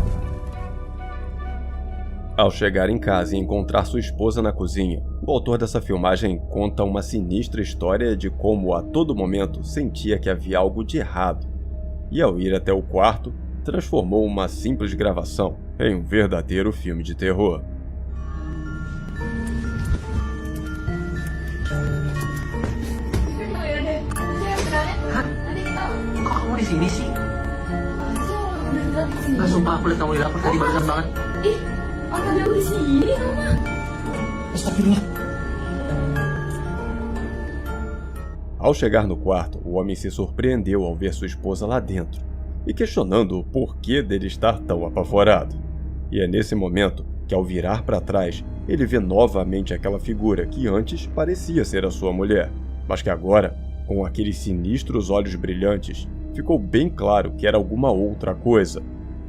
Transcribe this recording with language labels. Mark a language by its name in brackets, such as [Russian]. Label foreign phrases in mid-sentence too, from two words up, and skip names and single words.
[Portuguese] Ao chegar em casa e encontrar sua esposa na cozinha, o autor dessa filmagem conta uma sinistra história de como a todo momento sentia que havia algo de errado. E ao ir até o quarto, transformou uma simples gravação em um verdadeiro filme de terror. [Indonesian] Di sini sih. Nggak sumpah aku lihat kamu di dapur tadi barusan banget. Orang ada di sini sama. Astagfirullah. [Portuguese] Ao chegar no quarto, o homem se surpreendeu ao ver sua esposa lá dentro e questionando o porquê dele estar tão apavorado. E é nesse momento que, ao virar para trás, ele vê novamente aquela figura que antes parecia ser a sua mulher, mas que agora, com aqueles sinistros olhos brilhantes, ficou bem claro que era alguma outra coisa.